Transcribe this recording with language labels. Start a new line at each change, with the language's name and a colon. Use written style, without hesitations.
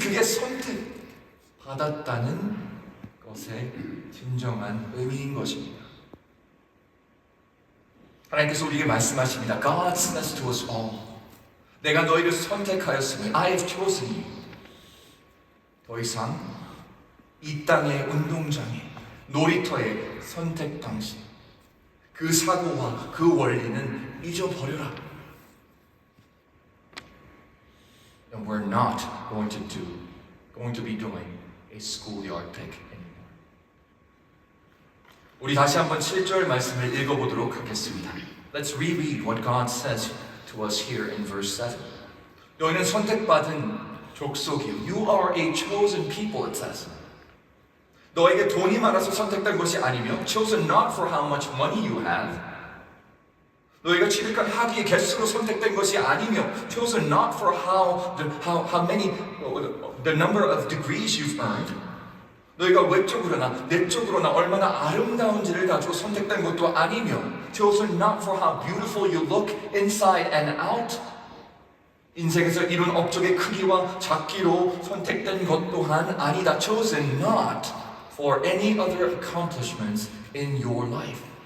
Korean: 그게 선택받았다는 것의 진정한 의미인 것입니다. 하나님께서 우리에게 말씀하십니다.
English: God says to us all,
Korean: 내가 너희를 선택하였으니
English: I have chosen you.
Korean: 더 이상 이 땅의 운동장에 놀이터의 선택 방식, 그 사고와 그 원리는 잊어버려라.
English: And we're not going to be doing a schoolyard pick anymore.
Korean: 우리 다시 한번 7절 말씀을 읽어보도록 하겠습니다.
English: Let's reread what God says to us here in verse 7.
Korean: 너희는 선택받은 족속이요.
English: You are a chosen people, it says.
Korean: 너에게 돈이 많아서 선택된 것이 아니며
English: chosen not for how much money you have.
Korean: 너희가 취득한 학위의 개수로 선택된 것이 아니며
English: chosen not for how many the number of degrees you've earned.
Korean: 너희가 외적으로나 내적으로나 얼마나 아름다운지를 가지고 선택된 것도 아니며
English: chosen not for how beautiful you look inside and out.
Korean: 인생에서 이룬 업적의 크기와 작기로 선택된 것 또한 아니다.
English: chosen not for any other accomplishments in your life.